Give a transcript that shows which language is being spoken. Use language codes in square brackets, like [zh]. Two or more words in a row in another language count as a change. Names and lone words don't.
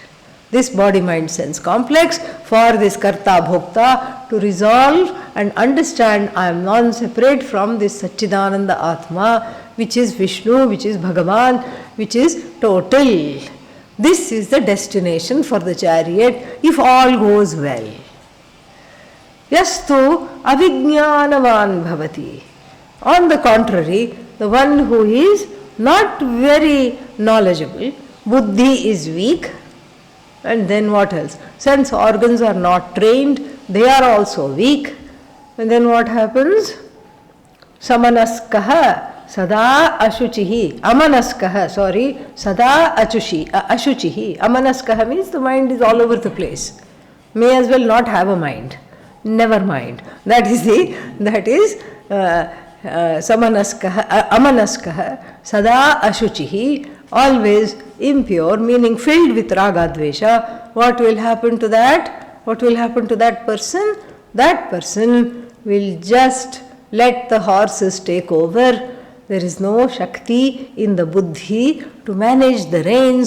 [en] This body-mind-sense complex, for this [sa] कर्ता भोक्ता [en] to resolve and understand I am non-separate from this [sa] सच्चिदानन्द आत्मा, [en] which is Vishnu, which is Bhagavan, which is total. This is the destination for the chariot if all goes well. [sa] यस्तु अविज्ञानवान् भवति. [en] On the contrary, the one who is not very knowledgeable, buddhi is weak, and then what else? Sense organs are not trained, they are also weak. And then what happens? [sa] समनस्कः सदा अशुचिः. अमनस्कः सदा अशुचिः. [en] Amanaskaha means the mind is all over the place. May as well not have a mind. Never mind. That is [sa] समनस्कः अमनस्कः सदा अशुचिः, [en] always impure, meaning filled with [sa] राग द्वेष. [en] What will happen to that? What will happen to that person? That person will just let the horses take over. There is no Shakti in the buddhi to manage the reins.